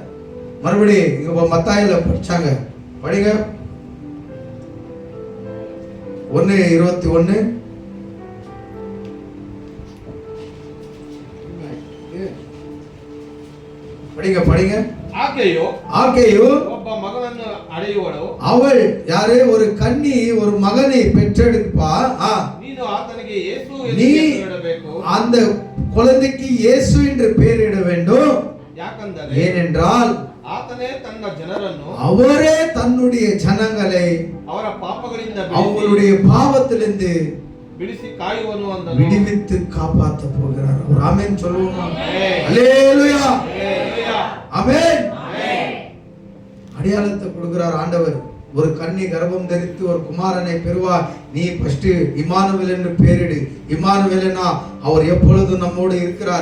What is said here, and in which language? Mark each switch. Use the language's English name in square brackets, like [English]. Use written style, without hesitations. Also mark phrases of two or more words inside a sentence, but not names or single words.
[Tamil] மறுபடியும் இங்க மத்தாயில படிச்சாங்க, படிங்க 1:21. படிங்க படிங்க. ஆகேயோ [Kannada] ಒಬ್ಬ ಮಗನನ್ನು ಅಡೆಯುವಳು. [Tamil] அவள் யாரு? ஒரு கன்னி ஒரு மகனை பெற்றெடுப்பா. [Kannada] ನೀನು ಆತನಿಗೆ ಯೇಸು ಎಂದು ಹೆಸರಿಡಬೇಕು. [Tamil] அந்த குழந்தைக்கு இயேசு என்று பெயரிட வேண்டும். [Kannada] ಯಾಕಂದರೆ [Tamil] ஏனென்றால் [Kannada] ಆತನೇ ತನ್ನ ಜನರನ್ನು, [Tamil] அவரே தன்னுடைய ஜனங்களை [Kannada] ಅವರ ಪಾಪಗಳಿಂದ [Tamil] அவங்களுடைய பாவத்திலிருந்து [Kannada] ಬಿಡಿಸಿ ಕಾಯುವನು ಅಂದನು. [Tamil] விடுவித்து காப்பாற்ற போகிறார். ஒரு ஆமென் சொல்லுவோமா? ஆமென். அல்லேலூயா, அல்லேலூயா, ஆமென். ஆமென். அடையாளத்தை கொடுக்கிறார் ஆண்டவர். ஒரு கன்னி கர்ப்பம் தரித்து ஒரு குமாரனை பெறுவார். நீ ஃபர்ஸ்ட் இம்மானுவேல் என்று பெயரிடு. இம்மானுவேல்னா அவர் எப்பொழுதும் நம்மோடு இருக்கிறார்.